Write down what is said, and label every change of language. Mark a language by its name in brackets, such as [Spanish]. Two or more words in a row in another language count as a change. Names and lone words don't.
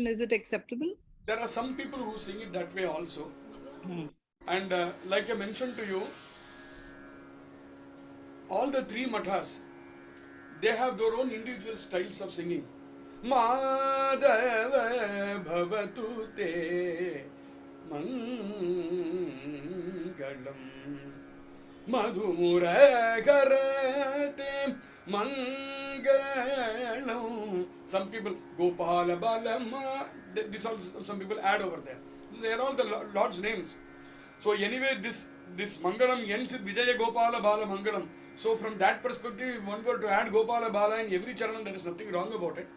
[English] Is it acceptable? There are some people who sing it that way also. Hmm. And like I mentioned to you, all the three mathas, they have their own individual styles of singing. [Sanskrit] Madhava bhavatu te mangalam madhumura karate mangalam. [English] Some people Gopala Balama, this also some people add over there. They are all the Lord's names. So anyway, this Mangalam ends with Vijaya Gopala Bala Mangalam. So from that perspective, if one were to add Gopala Bala in every charanam, there is nothing wrong about it.